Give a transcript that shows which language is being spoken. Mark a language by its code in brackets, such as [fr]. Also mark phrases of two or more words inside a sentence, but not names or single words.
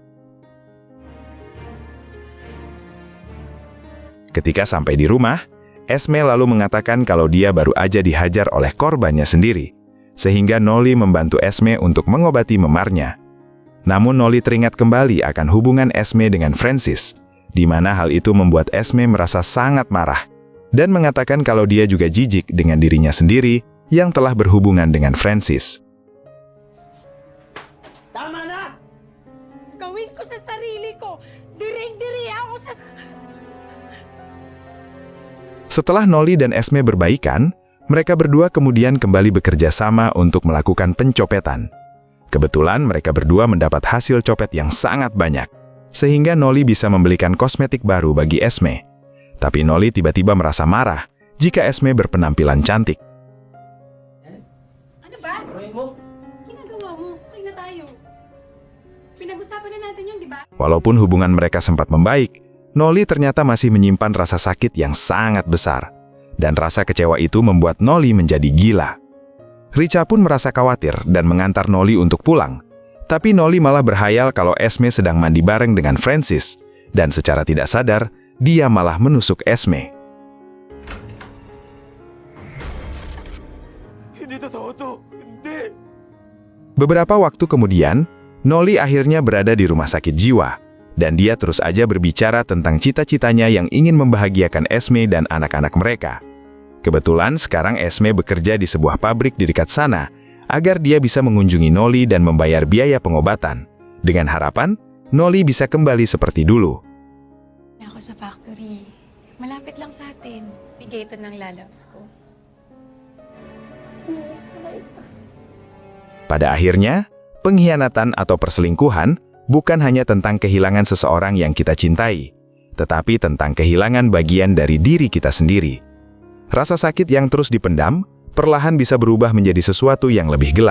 [id] Ketika sampai di rumah, Esme lalu mengatakan kalau dia baru aja dihajar oleh korbannya sendiri, sehingga Noli membantu Esme untuk mengobati memarnya. Namun Noli teringat kembali akan hubungan Esme dengan Francis, di mana hal itu membuat Esme merasa sangat marah, dan mengatakan kalau dia juga jijik dengan dirinya sendiri yang telah berhubungan dengan Francis. [tl] Tama na! Gawin ko sa sarili ko! Diring-diri ako sa... [id] Setelah Noli dan Esme berbaikan, mereka berdua kemudian kembali bekerja sama untuk melakukan pencopetan. Kebetulan mereka berdua mendapat hasil copet yang sangat banyak, sehingga Noli bisa membelikan kosmetik baru bagi Esme. Tapi Noli tiba-tiba merasa marah jika Esme berpenampilan cantik. [tl] Ano ba? Tuloy mo. Ginagawa mo. Okay na tayo. Pinag-usapan na natin yun, di ba? [id] Walaupun hubungan mereka sempat membaik, Noli ternyata masih menyimpan rasa sakit yang sangat besar. Dan rasa kecewa itu membuat Noli menjadi gila. Richa pun merasa khawatir dan mengantar Noli untuk pulang. Tapi Noli malah berhayal kalau Esme sedang mandi bareng dengan Francis. Dan secara tidak sadar, dia malah menusuk Esme. [tl] Hindi totoo to! Hindi! [id] Beberapa waktu kemudian, Noli akhirnya berada di rumah sakit jiwa. Dan dia terus aja berbicara tentang cita-citanya yang ingin membahagiakan Esme dan anak-anak mereka. Kebetulan sekarang Esme bekerja di sebuah pabrik di dekat sana, agar dia bisa mengunjungi Noli dan membayar biaya pengobatan. Dengan harapan, Noli bisa kembali seperti dulu. [tl] Ako sa factory. Malapit lang sa atin. Bigay ito ng lalabs ko. [id] Pada akhirnya, pengkhianatan atau perselingkuhan bukan hanya tentang kehilangan seseorang yang kita cintai, tetapi tentang kehilangan bagian dari diri kita sendiri. Rasa sakit yang terus dipendam, perlahan bisa berubah menjadi sesuatu yang lebih gelap.